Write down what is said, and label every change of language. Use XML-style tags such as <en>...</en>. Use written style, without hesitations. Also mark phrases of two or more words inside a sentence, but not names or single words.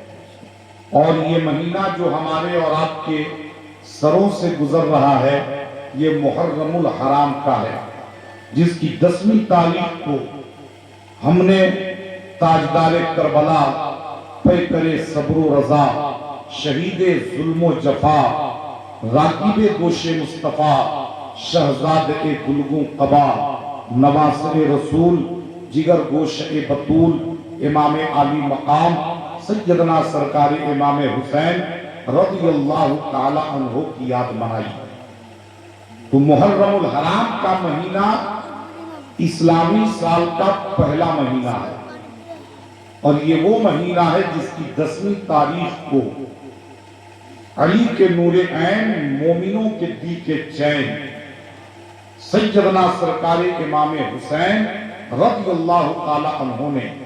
<ur>اور یہ مہینہ جو ہمارے اور آپ کے سروں سے گزر رہا ہے یہ محرم الحرام کا ہے، جس کی 10ویں تاریخ کو ہم نے تاجدار کربلا، پیکر صبر و رضا، شہید ظلم و جفا، راکب گوش مصطفیٰ، شہزاد گلگوں قبا، نواصر رسول، جگر گوش بطول، امام عالی مقام سیدنا سرکار امام حسین</ur> <ar>رضی اللہ تعالی عنہ</ar> <ur>کی یاد منائی۔ تو محرم الحرام کا مہینہ اسلامی سال کا پہلا مہینہ ہے، اور یہ وہ مہینہ ہے جس کی 10ویں تاریخ کو علی کے نور عین، مومنوں کے دل کے چین، سیدنا سرکار امام حسین</ur> <ar>رضی اللہ تعالی عنہ</ar> <ur>نے</ur>